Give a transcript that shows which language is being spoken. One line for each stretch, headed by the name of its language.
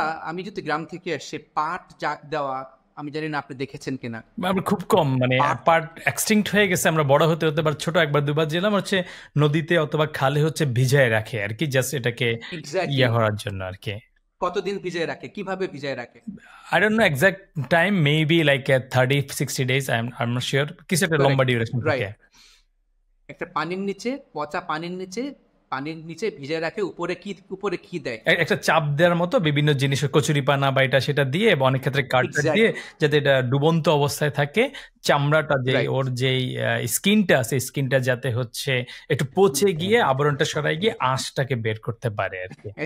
Bangla: আমি যদি গ্রাম থেকে এসে পাট জাগ দেওয়া, আমি জানি না আপনি দেখেছেন কিনা। আমরা খুব কম, মানে পার্ট এক্সটিংক্ট হয়ে গেছে, আমরা বড় হতে হতে ছোট একবার দুবার যেলাম হচ্ছে নদীতে অথবা খালে হচ্ছে ভিজায় রাখে আর কি, জাস্ট এটাকে ইয়া করার জন্য আর কি। কতদিন ভিজায় রাখে, কিভাবে ভিজায় রাখে?
English: I don't know exact time, maybe like 30-60 days, I'm not sure,
Bangla: কিছু একটা লম্বা ডিউরেশন থাকে। একটা পানির নিচে, পচা পানির নিচে ভিজায় রাখে, উপরে কি দেয়, একটা চাপ দেওয়ার মতো বিভিন্ন জিনিস, কচুরি পানা বা এটা সেটা দিয়ে, বা অনেক ক্ষেত্রে কাঠটা দিয়ে, যাতে এটা ডুবন্ত অবস্থায় থাকে, চামড়াটা যে ওর যেই স্কিনটা আছে, স্কিনটা যাতে হচ্ছে একটু পচে গিয়ে আবরণটা সরাই গিয়ে আঁশটাকে বের করতে পারে আর কি।